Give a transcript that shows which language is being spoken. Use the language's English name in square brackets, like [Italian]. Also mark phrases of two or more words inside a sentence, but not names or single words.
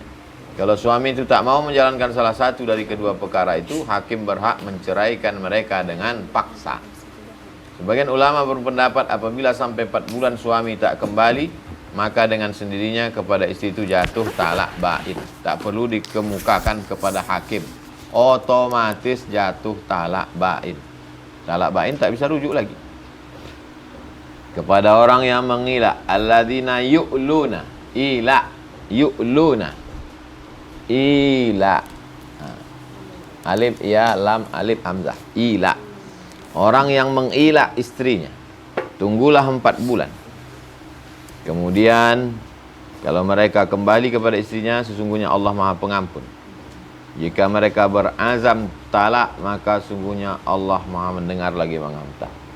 [Malay] Kalau suami itu tak mau menjalankan salah satu dari kedua perkara itu, hakim berhak menceraikan mereka dengan paksa. Sebagian ulama berpendapat apabila sampai 4 bulan suami tak kembali, maka dengan sendirinya kepada istri itu jatuh talak bain. Tak perlu dikemukakan kepada hakim. Otomatis jatuh talak bain. Talak bain tak bisa rujuk lagi. Kepada orang yang mengila, [Arabic] الذين يؤلون، يؤلون. إيلاء. ألف ياء لام ألف همزة. إيلاء. [Malay] Orang yang mengila istrinya, tunggulah 4 bulan. Kemudian kalau mereka kembali kepada istrinya, sesungguhnya Allah Maha Pengampun. Jika mereka berazam talak, maka sungguhnya Allah Maha mendengar lagi mengampun.